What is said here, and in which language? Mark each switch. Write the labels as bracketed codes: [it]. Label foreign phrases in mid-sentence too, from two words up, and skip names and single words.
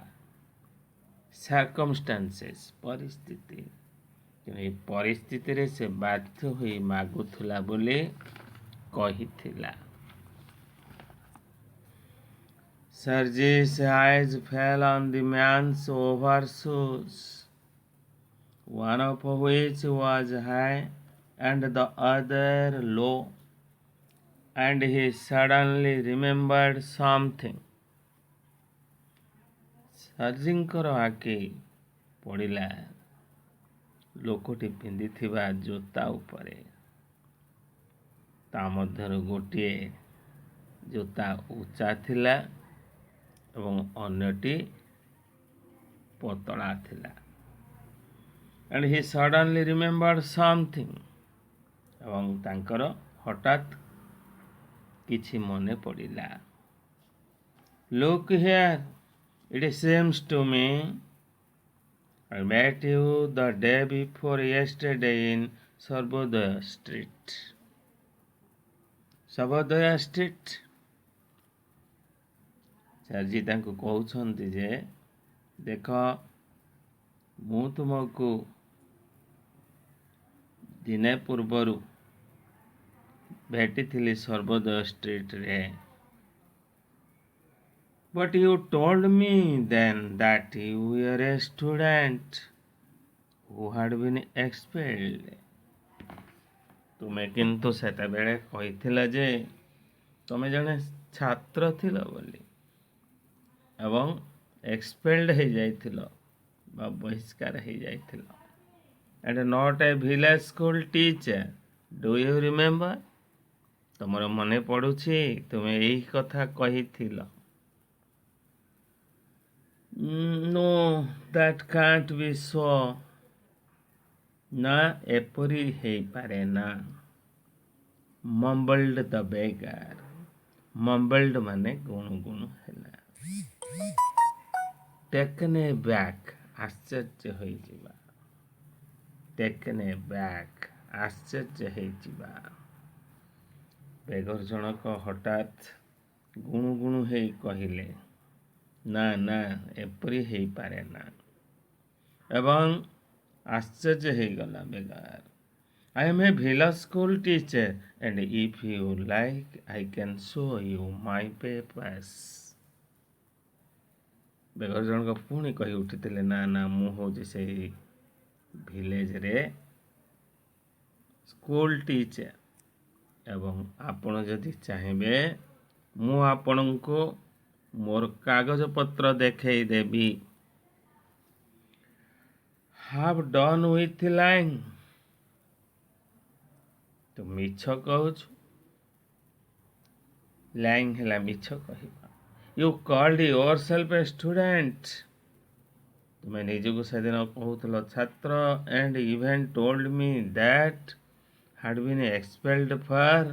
[or] ସାର୍କମଷ୍ଟାନ୍ସେସ୍ ପରିସ୍ଥିତି, ତେଣୁ ଏହି ପରିସ୍ଥିତିରେ ସେ ବାଧ୍ୟ ହୋଇ ମାଗୁଥିଲା ବୋଲି କହିଥିଲା। [en] Serge's eyes fell on the man's overshoes, one of which was high and the other low, and he suddenly remembered something। [or] ସର୍ଜିଙ୍କର ଆଖି ପଡ଼ିଲା ଲୋକଟି ପିନ୍ଧିଥିବା ଜୋତା ଉପରେ। ତା ମଧ୍ୟରୁ ଗୋଟିଏ ଜୋତା ଉଚ୍ଚା ଥିଲା ଏବଂ ଅନ୍ୟଟି ପତଳା ଥିଲା। [en] And he suddenly remembered something। [or] ଏବଂ ତାଙ୍କର ହଠାତ୍ କିଛି ମନେ ପଡ଼ିଲା। [en] Look here, it seems to me I met you the day before yesterday in Sarvodaya Street। [or] ସର୍ବୋଦୟ ଷ୍ଟ୍ରିଟ୍। ସାର୍ଜି ତାଙ୍କୁ କହୁଛନ୍ତି ଯେ ଦେଖ, ମୁଁ ତୁମକୁ ଦିନେ ପୂର୍ବରୁ ଭେଟିଥିଲି ସର୍ବୋଦୟ ଷ୍ଟ୍ରିଟ୍ରେ। [en] But you told me then that you were a student who had been expelled। [or] ତୁମେ କିନ୍ତୁ ସେତେବେଳେ କହିଥିଲ ଯେ ତୁମେ ଜଣେ ଛାତ୍ର ଥିଲ ବୋଲି ଏବଂ ଏକ୍ସପେଲ୍ଡ ହେଇଯାଇଥିଲ ବା ବହିଷ୍କାର ହେଇଯାଇଥିଲ। [en] And not a village school teacher। Do you remember? [or] ତୁମର ମନେ ପଡ଼ୁଛି ତୁମେ ଏହି କଥା କହିଥିଲ। [en] No, that can't be so। [or] ନା, ଏପରି ହେଇପାରେ ନା। [en] Mumbled the beggar। Mumbled [or] ମାନେ ଗୁଣୁଗୁଣୁ ହେଲା। [en] Taken aback, [or] ଆଶ୍ଚର୍ଯ୍ୟ ହୋଇଯିବା। [en] Taken aback, [or] ଆଶ୍ଚର୍ଯ୍ୟ ହେଇଯିବା। ବେଗର ଜଣକ ହଠାତ୍ ଗୁଣୁ ଗୁଣୁ ହେଇ କହିଲେ, ନା ନା, ଏପରି ହେଇପାରେ ନା। ଏବଂ ଆଶ୍ଚର୍ଯ୍ୟ ହେଇଗଲା ବେଗାର। [en] I am a village school teacher and if you like I can show you my papers। [or] ବେଗର ଜଣକ ପୁଣି କହି ଉଠିଥିଲେ, ନା ନା, ମୁଁ ହେଉଛି ସେଇ ଭିଲେଜରେ [en] school teacher [or] ଏବଂ ଆପଣ ଯଦି ଚାହିଁବେ ମୁଁ ଆପଣଙ୍କୁ ମୋର କାଗଜପତ୍ର ଦେଖେଇ ଦେବି। [en] Have done with lying। [or] ତୁ ମିଛ କହୁଛୁ। lying ହେଲା ମିଛ କହିବା। [en] You called yourself a student। [or] ତୁମେ ନିଜକୁ ସେଦିନ କହୁଥିଲ ଛାତ୍ର [en] and even told me that had been expelled for।